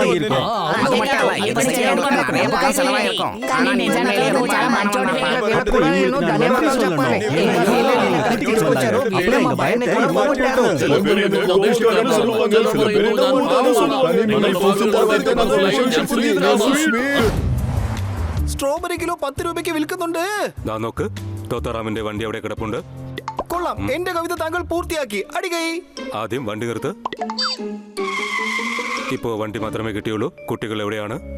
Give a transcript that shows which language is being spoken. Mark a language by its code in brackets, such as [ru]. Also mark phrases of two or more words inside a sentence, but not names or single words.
[te] అది మట్టాల, ఈ పని చేయడానికి రేపు కాలం సెలవు. కానీ నిజంగా నువ్వు చాలా మంచోడివి. వీళ్ళకు కూడా నేను ధన్యవాదాలు చెప్పాలి. ఇక్కడికి తీసుకొచ్చారు. ఇప్పుడే మా భయాన్ని కూడా పోగొట్టారు. [ml] സ്ട്രോബെറി കിലോ 10 രൂപയ്ക്ക് വിൽക്കുന്നുണ്ട്. നോക്ക്, തോത്താറാമിന്റെ വണ്ടി അവിടെ കിടപ്പുണ്ട്. കൊള്ളാം, എന്റെ കവിത താങ്കൾ പൂർത്തിയാക്കി. അടികൈ. ആദ്യം വണ്ടി നിർത്ത്. ഇപ്പോ വണ്ടി മാത്രമേ കിട്ടിയുള്ളൂ. കുട്ടികൾ എവിടെയാണ്?